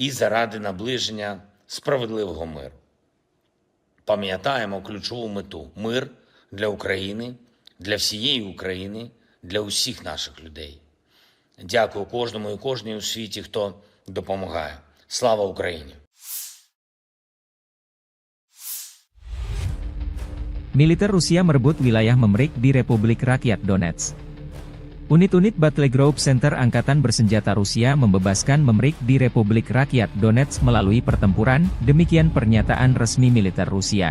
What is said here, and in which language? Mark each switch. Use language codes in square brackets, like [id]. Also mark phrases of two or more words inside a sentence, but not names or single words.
[uk] і заради наближення справедливого миру. Пам'ятаємо ключову мету – мир для України, для всієї України, для усіх наших людей. Дякую кожному і кожній у світі, хто допомагає. Слава Україні! [id] Militer Rusia merebut wilayah Memrik di Republik Rakyat Donetsk. Unit-unit Battle Group Center Angkatan Bersenjata Rusia membebaskan Memrik di Republik Rakyat Donetsk melalui pertempuran, demikian pernyataan resmi militer Rusia.